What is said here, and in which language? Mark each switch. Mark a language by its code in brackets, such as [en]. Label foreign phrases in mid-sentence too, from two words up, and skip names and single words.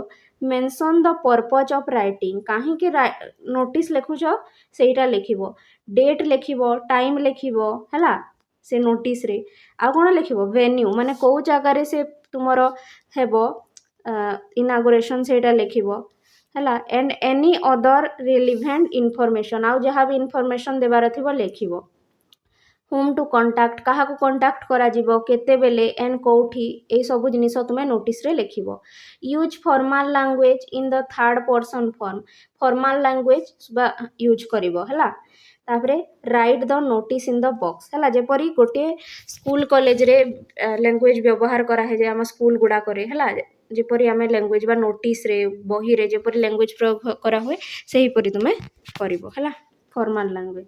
[en] mention the purpose of writing, [or] କାହିଁକି ନୋଟିସ୍ ଲେଖୁଛ ସେଇଟା ଲେଖିବ, ଡେଟ୍ ଲେଖିବ, ଟାଇମ୍ ଲେଖିବ ହେଲା ସେ ନୋଟିସ୍ରେ। ଆଉ କ'ଣ ଲେଖିବ, ଭେନ୍ୟୁ ମାନେ କେଉଁ ଜାଗାରେ ସେ ତୁମର ହେବ ଇନାଗୁରେସନ୍ ସେଇଟା ଲେଖିବ ହେଲା, [en] and any other relevant information, [or] ଆଉ ଯାହା ବି ଇନଫର୍ମେସନ୍ ଦେବାର ଥିବ ଲେଖିବ। [en] whom to contact, [or] କାହାକୁ କଣ୍ଟାକ୍ଟ କରାଯିବ, କେତେବେଳେ, ଏଣ୍ଡ କେଉଁଠି, ଏଇସବୁ ଜିନିଷ ତୁମେ ନୋଟିସ୍ରେ ଲେଖିବ। [en] use formal language in the third person form, formal language [or] ବା ୟୁଜ୍ କରିବ ହେଲା। ତାପରେ [en] write the notice in the box [or] ହେଲା, ଯେପରି ଗୋଟିଏ ସ୍କୁଲ କଲେଜରେ ଲାଙ୍ଗୁଏଜ୍ ବ୍ୟବହାର କରାଯାଏ ଆମ ସ୍କୁଲ ଗୁଡ଼ାକରେ ହେଲା, ଯେପରି ଆମେ ଲାଙ୍ଗୁଏଜ୍ ବା ନୋଟିସ୍ରେ ବହିରେ ଯେପରି ଲାଙ୍ଗୁଏଜ୍ ପ୍ରୟୋଗ କରାହୁଏ ସେହିପରି ତୁମେ କରିବ ହେଲା, [en] formal language.